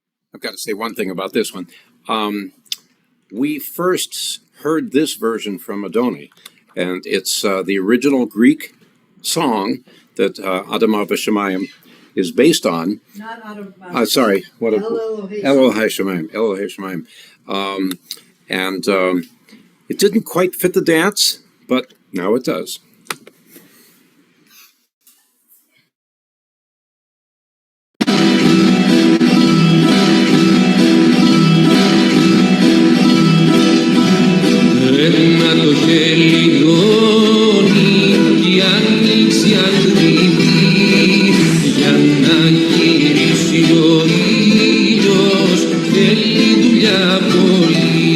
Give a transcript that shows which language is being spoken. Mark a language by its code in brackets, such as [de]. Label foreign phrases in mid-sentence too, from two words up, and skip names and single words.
[en] I've got to say one thing about this one. We first heard this version from Daronee, and it's the original Greek song that Ahavat Shamayim is based on. Not out of Sorry, what Elohai Elohai Shamayim. And it didn't quite fit the dance, but now it does. [el] Ένα το χελιδόνι κι άνοιξε αντρική για να γυρίσει ο ήλιος θέλει δουλειά πολύ.